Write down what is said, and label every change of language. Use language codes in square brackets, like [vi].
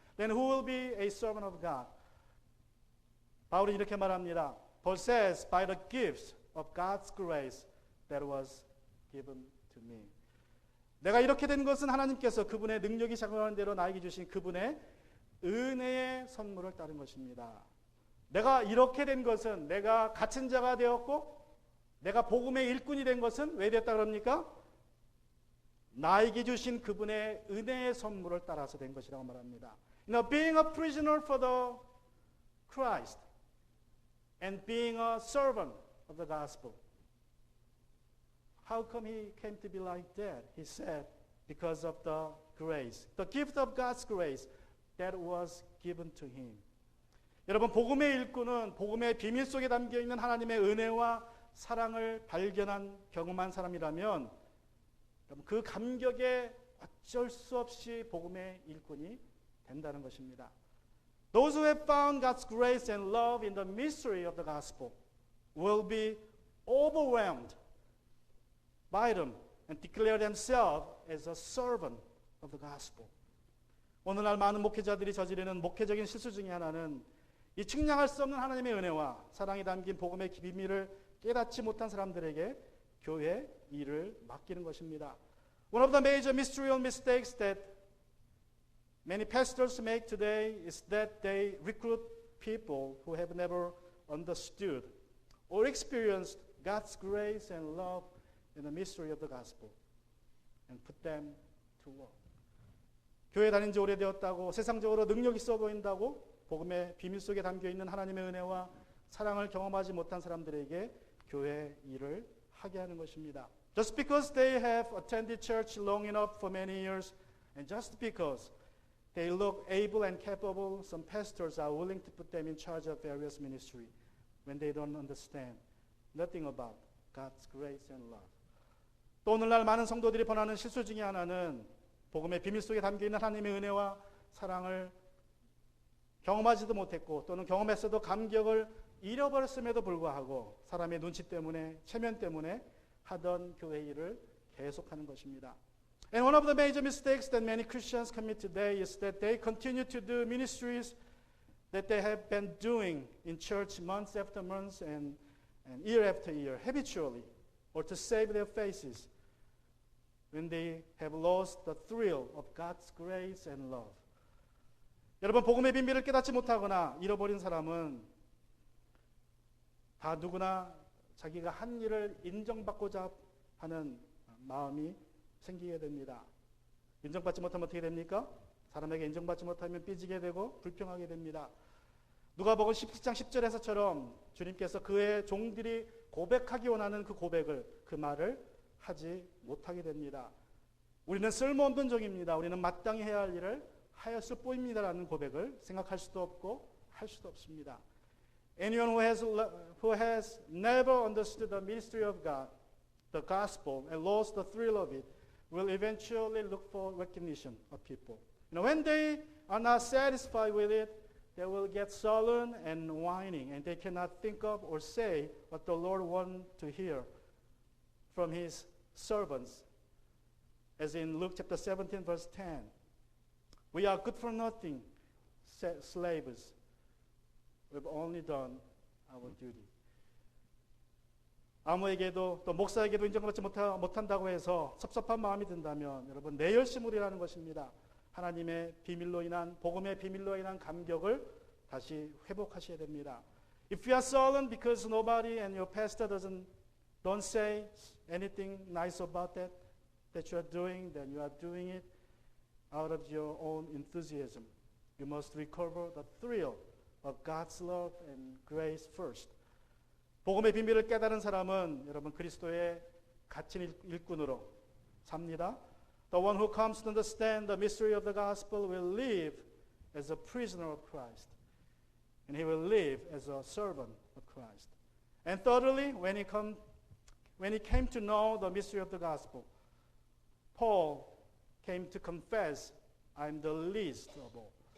[en] Then who will be a servant of God? [ko] 바울이 이렇게 말합니다. [en] Paul says, by the gifts of God's grace that was given to me. [ko] 내가 이렇게 된 것은 하나님께서 그분의 능력이 작용하는 대로 나에게 주신 그분의 은혜의 선물을 따른 것입니다. 내가 이렇게 된 것은 내가 갇힌 자가 되었고 내가 복음의 일꾼이 된 것은 왜 됐다 그럽니까? 나에게 주신 그분의 은혜의 선물을 따라서 된 것이라고 말합니다. [en] Being a prisoner for the Christ and being a servant of the gospel. How come he came to be like that? He said, because of the grace, the gift of God's grace that was given to him. [ko] 여러분, 복음의 일꾼은 복음의 비밀 속에 담겨 있는 하나님의 은혜와 사랑을 발견한 경험한 사람이라면 그 감격에 어쩔 수 없이 복음의 일꾼이 된다는 것입니다. [en] Those who have found God's grace and love in the mystery of the gospel will be overwhelmed by them and declare themselves as a servant of the gospel. [ko] 오늘날 많은 목회자들이 저지르는 목회적인 실수 중에 하나는 이 측량할 수 없는 하나님의 은혜와 사랑이 담긴 복음의 비밀을 깨닫지 못한 사람들에게 교회 일을 맡기는 것입니다. [en] One of the major ministerial mistakes that many pastors make today is that they recruit people who have never understood or experienced God's grace and love in the mystery of the gospel and put them to work. [ko] 교회 다닌 지 오래되었다고 세상적으로 능력 있어 보인다고 복음의 비밀 속에 담겨 있는 하나님의 은혜와 사랑을 경험하지 못한 사람들에게 교회 일을 하게 하는 것입니다. [en] Just because they have attended church long enough for many years and just because they look able and capable, some pastors are willing to put them in charge of various ministry when they don't understand nothing about God's grace and love. [ko] 또 오늘날 많은 성도들이 범하는 실수 중에 하나는 복음의 비밀 속에 담겨 있는 하나님의 은혜와 사랑을 경험하지도 못했고 또는 경험했어도 감격을 잃어버렸음에도 불구하고 사람의 눈치 때문에 체면 때문에 하던 교회 일을 계속하는 것입니다. [en] And one of the major mistakes that many Christians commit today is that they continue to do ministries that they have been doing in church months after months and year after year habitually or to save their faces when they have lost the thrill of God's grace and love. [ko] 여러분, 복음의 비밀을 깨닫지 못하거나 잃어버린 사람은 다 누구나 자기가 한 일을 인정받고자 하는 마음이 생기게 됩니다. 인정받지 못하면 어떻게 됩니까? 사람에게 인정받지 못하면 삐지게 되고 불평하게 됩니다. 누가복음 17장 10절에서처럼 주님께서 그의 종들이 고백하기 원하는 그 고백을, 그 말을 하지 못하게 됩니다. 우리는 쓸모없는 종입니다. 우리는 마땅히 해야 할 일을 하였을 뿐입니다라는 고백을 생각할 수도 없고 할 수도 없습니다. [en] Anyone who has never understood the ministry of God, the gospel, and lost the thrill of it, will eventually look for recognition of people. When they are not satisfied with it, they will get sullen and whining, and they cannot think of or say what the Lord wants to hear from His servants. As in Luke chapter 17, verse 10, we are good for nothing, slaves. We've only done our duty. [ko] 아무에게도 또 목사에게도 인정받지 못한다고 해서 섭섭한 마음이 든다면 여러분 내 열심으로 일하는 것입니다. 하나님의 비밀로 인한, 복음의 비밀로 인한 감격을 다시 회복하셔야 됩니다. [en] If you are sullen because nobody and your pastor don't say anything nice about that you are doing, then you are doing it out of your own enthusiasm. You must recover the thrill of God's love and grace first. [ko] 복음의 비밀을 깨달은 사람은 여러분 그리스도의 갇힌 일꾼으로 삽니다. [en] The one who comes to understand the mystery of the gospel will live as a prisoner of Christ. And he will live as a servant of Christ. And thirdly, when he came to know the mystery of the gospel, Paul came to confess, I'm the least of all.